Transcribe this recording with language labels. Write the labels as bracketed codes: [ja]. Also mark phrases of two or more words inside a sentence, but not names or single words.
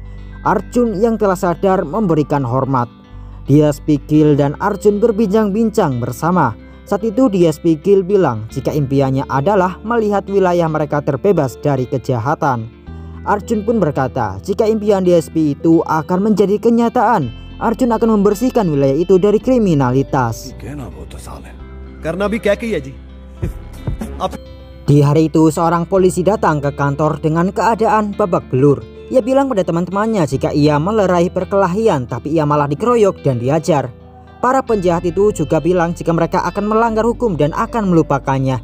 [id] Arjun yang telah sadar memberikan hormat. DS Pikil dan Arjun berbincang-bincang bersama. Saat itu DS Pikil bilang jika impiannya adalah melihat wilayah mereka terbebas dari kejahatan. Arjun pun berkata jika impian DSP itu akan menjadi kenyataan, Arjun akan membersihkan wilayah itu dari kriminalitas. [hi] करना भी क्या किया जी? [id] Di hari itu seorang polisi datang ke kantor dengan keadaan babak belur. Ia bilang pada teman-temannya jika ia melerai perkelahian, tapi ia malah dikeroyok dan diajar. Para penjahat itu juga bilang jika mereka akan melanggar hukum dan akan melupakannya.